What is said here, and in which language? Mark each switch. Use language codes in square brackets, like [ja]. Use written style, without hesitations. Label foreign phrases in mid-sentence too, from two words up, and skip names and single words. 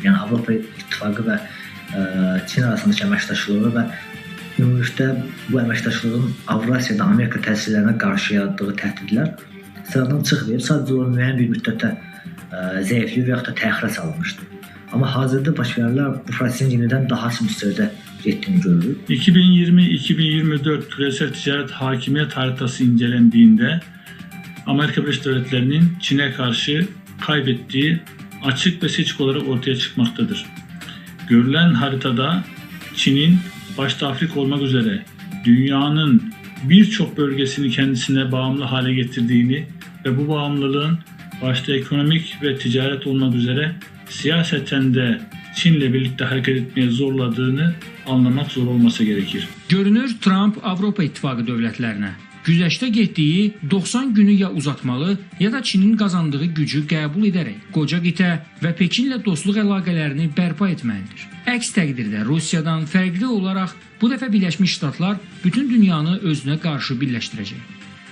[az] Yəni Avropa İttifaqı və Çin arasındakı əməkdaşlığı və ümumilikdə bu əməkdaşlığın Avrasiyada Amerika təsirlərinə qarşı yaratdığı təhdidlər sıradan çıxmayıb. Sadəcə o müəyyən bir müddətdə zəifliyib və yaxud da təxirə salınmışdı. Amma hazırda baş verənlər bu prosesin yenidən daha müstəvidə getdiyini görürük. [tr] 2020-2024 küresel ticaret hakimiyet haritası incelendiğinde Amerika Birleşik Devletleri'nin Çin'e karşı kaybettiği açık ve seçik olarak ortaya çıkmaktadır. Görülen haritada Çin'in başta Afrika olmak üzere dünyanın birçok bölgesini kendisine bağımlı hale getirdiğini ve bu bağımlılığın başta ekonomik ve ticaret olmak üzere siyaseten de Çin'le birlikte hareket etmeye zorladığını anlamak zor olması gerekir. [az] Görünür, Trump Avropa İttifaqı dövlətlərinə güzəştdə getdiyi 90 günü ya uzatmalı, ya da Çinin qazandığı gücü qəbul edərək qoca qitə və Pekinlə dostluq əlaqələrini bərpa etməlidir. Əks təqdirdə Rusiyadan fərqli olaraq bu dəfə Birləşmiş Ştatlar bütün dünyanı özünə qarşı birləşdirəcək.